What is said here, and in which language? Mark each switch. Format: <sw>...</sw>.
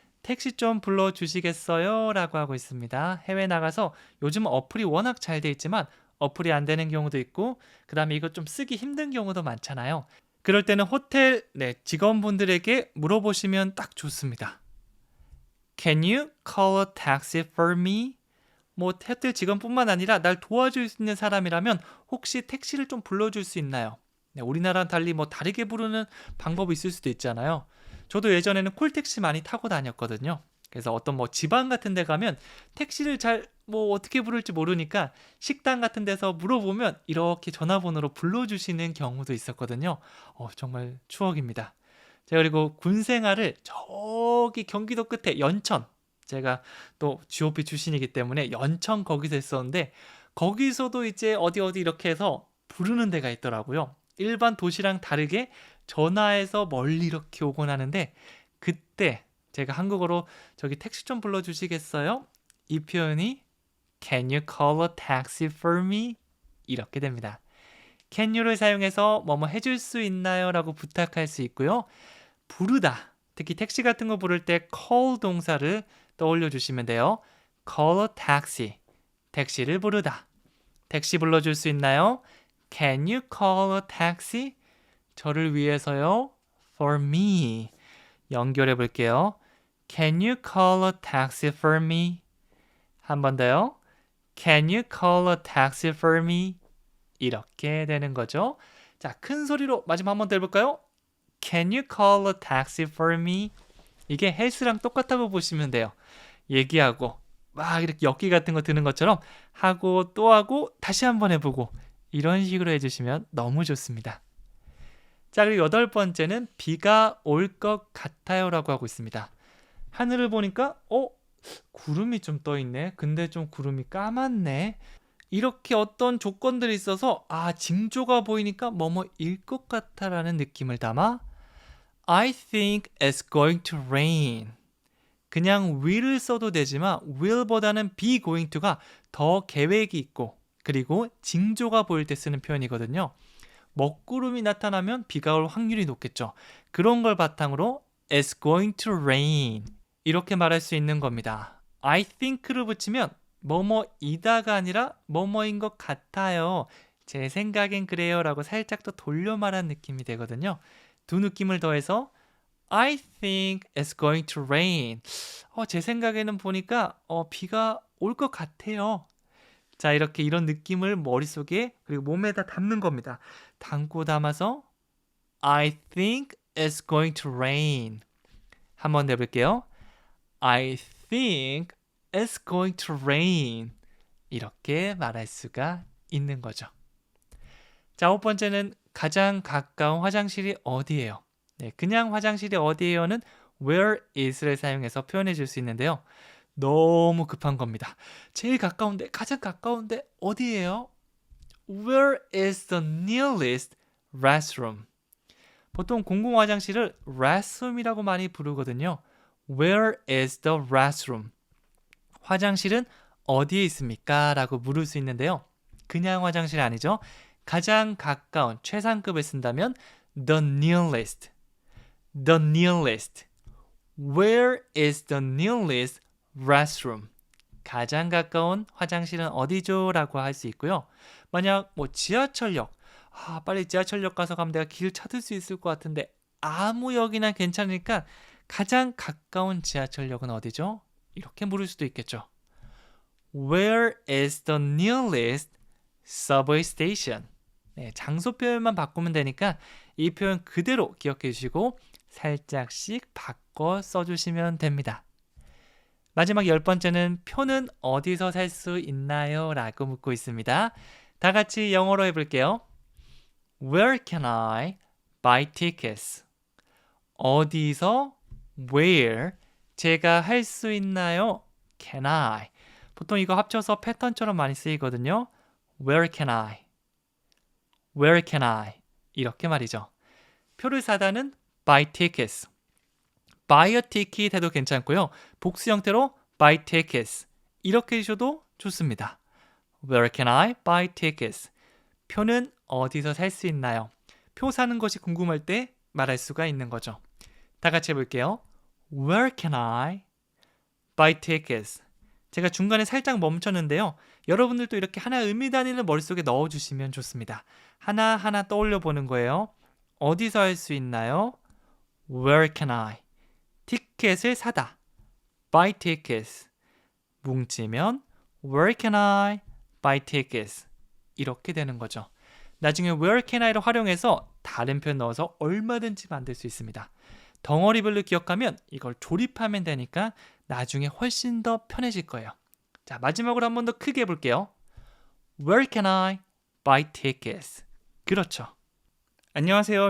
<ko>택시 좀 불러주시겠어요? 라고 하고 있습니다. 해외 나가서 요즘 어플이 워낙 잘 돼 있지만 어플이 안 되는 경우도 있고 그 다음에 이거 좀 쓰기 힘든 경우도 많잖아요. 그럴 때는 호텔 직원분들에게 물어보시면 딱 좋습니다.</ko> <en>Can you call a taxi for me?</en> <ko>뭐 호텔 직원뿐만 아니라 날 도와줄 수 있는 사람이라면 혹시 택시를 좀 불러줄 수 있나요? 네, 우리나라랑 달리 뭐 다르게 부르는 방법이 있을 수도 있잖아요. 저도 예전에는 콜택시 많이 타고 다녔거든요. 그래서 어떤 뭐 지방 같은 데 가면 택시를 잘 뭐 어떻게 부를지 모르니까 식당 같은 데서 물어보면 이렇게 전화번호로 불러주시는 경우도 있었거든요. 정말 추억입니다. 제가 그리고 군 생활을 저기 경기도 끝에 연천 제가 또 GOP 출신이기 때문에 연천 거기서 했었는데 거기서도 이제 어디 이렇게 해서 부르는 데가 있더라고요. 일반 도시랑 다르게 전화해서 멀리 이렇게 오곤 하는데 그때 제가 한국어로 저기 택시 좀 불러주시겠어요? 이 표현이</ko> <en>Can you call a taxi for me?</en> <ko>이렇게 됩니다.</ko> <en>Can you</en> <ko>를 사용해서 뭐뭐 해줄 수 있나요? 라고 부탁할 수 있고요. 부르다, 특히 택시 같은 거 부를 때 call 동사를 떠올려 주시면 돼요.</ko> <en>Call a taxi,</en> <ko>택시를 부르다. 택시 불러줄 수 있나요?</ko> <en>Can you call a taxi?</en> <ko>저를 위해서요.</ko> <en>For me.</en> <ko>연결해 볼게요.</ko> <en>Can you call a taxi for me?</en> <ko>한 번 더요.</ko> <en>Can you call a taxi for me?</en> <ko>이렇게 되는 거죠. 자, 큰 소리로 마지막 한 번 더 해볼까요?</ko> <en>Can you call a taxi for me?</en> <ko>이게 헬스랑 똑같다고 보시면 돼요. 얘기하고 막 이렇게 역기 같은 거 드는 것처럼 하고 또 하고 다시 한번 해보고 이런 식으로 해주시면 너무 좋습니다. 자, 그리고 8번째는 비가 올 것 같아요 라고 하고 있습니다. 하늘을 보니까 구름이 좀 떠있네. 근데 좀 구름이 까맣네. 이렇게 어떤 조건들이 있어서 징조가 보이니까 뭐뭐일 것 같아 라는 느낌을 담아</ko> <en>I think it's going to rain.</en> <ko>그냥 will을 써도 되지만 will보다는 be going to가 더 계획이 있고 그리고 징조가 보일 때 쓰는 표현이거든요. 먹구름이 나타나면 비가 올 확률이 높겠죠. 그런 걸 바탕으로</ko> <en>it's going to rain</en> <ko>이렇게 말할 수 있는 겁니다.</ko> <en>I think</en> <ko>를 붙이면 뭐뭐이다가 아니라 뭐뭐인 것 같아요. 제 생각엔 그래요 라고 살짝 더 돌려 말한 느낌이 되거든요. 두 느낌을 더해서</ko> <en>I think it's going to rain.</en> <ko>제 생각에는 보니까 비가 올 것 같아요. 자, 이렇게 이런 느낌을 머릿속에 그리고 몸에다 담는 겁니다. 담고 담아서</ko> <en>I think it's going to rain.</en> <ko>한번 해볼게요.</ko> <en>I think it's going to rain.</en> <ko>이렇게 말할 수가 있는 거죠. 자, 5번째는 가장 가까운 화장실이 어디예요? 네, 그냥 화장실이 어디예요는 where is를 사용해서 표현해 줄 수 있는데요. 너무 급한 겁니다. 제일 가까운데, 가장 가까운데 어디예요?</ko> <en>Where is the nearest restroom?</en> <ko>보통 공공 화장실을 restroom이라고 많이 부르거든요.</ko> <en>Where is the restroom?</en> <ko>화장실은 어디에 있습니까? 라고 물을 수 있는데요. 그냥 화장실 아니죠. 가장 가까운 최상급을 쓴다면</ko> <en>the nearest. The nearest. Where is the nearest restroom?</en> <ko>가장 가까운 화장실은 어디죠? 라고 할 수 있고요. 만약 지하철역, 빨리 지하철역 가서 가면 내가 길 찾을 수 있을 것 같은데 아무 역이나 괜찮으니까 가장 가까운 지하철역은 어디죠? 이렇게 물을 수도 있겠죠.</ko> <en>Where is the nearest subway station?</en> <ko>네, 장소 표현만 바꾸면 되니까 이 표현 그대로 기억해 주시고 살짝씩 바꿔 써주시면 됩니다. 마지막 10번째는 표는 어디서 살 수 있나요? 라고 묻고 있습니다. 다 같이 영어로 해볼게요.</ko> <en>Where can I buy tickets?</en> <ko>어디서 where 제가 할 수 있나요?</ko> <en>Can I?</en> <ko>보통 이거 합쳐서 패턴처럼 많이 쓰이거든요.</ko> <en>Where can I? Where can I?</en> <ko>이렇게 말이죠. 표를 사다는</ko> <en>buy tickets. buy a ticket</en> <ko>해도 괜찮고요. 복수 형태로</ko> <en>buy tickets.</en> <ko>이렇게 해주셔도 좋습니다.</ko> <en>Where can I buy tickets?</en> <ko>표는 어디서 살 수 있나요? 표 사는 것이 궁금할 때 말할 수가 있는 거죠. 다 같이 해볼게요.</ko> <en>Where can I buy tickets?</en> <ko>제가 중간에 살짝 멈췄는데요. 여러분들도 이렇게 하나 의미 단위를 머릿속에 넣어주시면 좋습니다. 하나하나 떠올려 보는 거예요. 어디서 할 수 있나요?</ko> <en>Where can I?</en> <ko>티켓을 사다.</ko> <en>buy tickets.</en> <ko>뭉치면</ko> <en>Where can I buy tickets?</en> <ko>이렇게 되는 거죠. 나중에</ko> <en>Where can I</en> <ko>를 활용해서 다른 표현 넣어서 얼마든지 만들 수 있습니다. 덩어리별로 기억하면 이걸 조립하면 되니까 나중에 훨씬 더 편해질 거예요. 자, 마지막으로 한 번 더 크게 해볼게요.</ko> <en>Where can I buy tickets?</en> <ko>그렇죠. 안녕하세요.</ko>